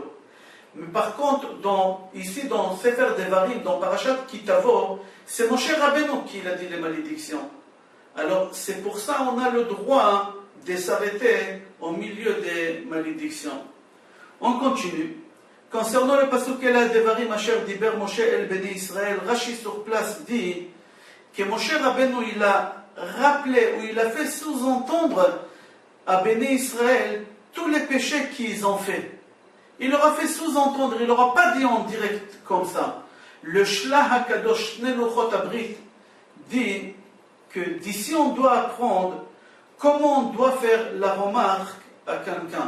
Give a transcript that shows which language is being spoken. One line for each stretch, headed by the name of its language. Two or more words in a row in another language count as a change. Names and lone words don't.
French: Mais par contre, ici dans Sefer Devarim, dans
Hebrew: פרשת כי תבוא,
French: c'est
Hebrew: משה רבנו
French: qui a dit les malédictions. Alors c'est pour ça qu'on a le droit de s'arrêter au milieu des malédictions. On continue. Concernant le pasuk
Hebrew: אלה הדברים אשר דבר משה אל בני ישראל,
French: Rashi sur place dit que
Hebrew: משה רבנו
French: il a rappelé ou il a fait sous-entendre à
Hebrew: בני ישראל
French: tous les péchés qu'ils ont fait. Il leur a fait sous-entendre, il leur a pas dit en direct comme ça. Le Shlach HaKadosh Shnei Luchot Abrit dit que d'ici on doit apprendre comment on doit faire la remarque à quelqu'un.